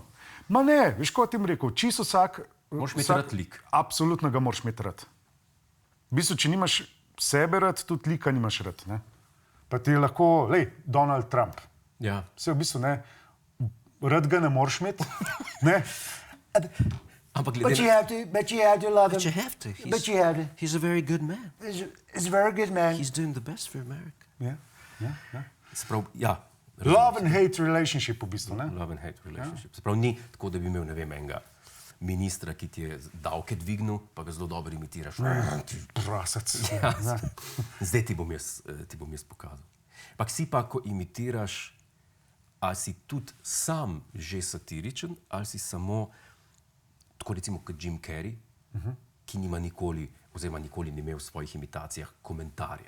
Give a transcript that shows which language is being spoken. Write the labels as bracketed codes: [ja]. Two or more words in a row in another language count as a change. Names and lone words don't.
[sl] Ma ne, veš, kot ti mi rekel, čisto vsak... Moraš imeti rad lik. Absolutno ga moraš imeti rad. V bistvu, če nimaš sebe rad, tudi lika nimaš rad, ne. Pa ti je lahko, Donald Trump. Ja. Vse v bistvu, ne, rad ga ne moraš imeti, ne. [en] But you have to love him. But you have to. But you have to. He's a very good man. He's a very good man. He's doing the best for America. [sl] Ja. [en] Love and hate relationship [sl] v bistvu, ne? [en] Love and hate relationship. [sl] Se pravi, ni tako, da bi imel, ne vem, enega ministra, ki ti je davke dvignil, pa ga zelo dobro imitiraš. Prasec. Zdaj ti bom jaz pokazal. Pak si pa, ko imitiraš, ali si tudi sam že satiričen, ali si samo, tako recimo kot Jim Carrey, ki nima nikoli, oziroma nikoli ni imel v svojih imitacijah komentarja.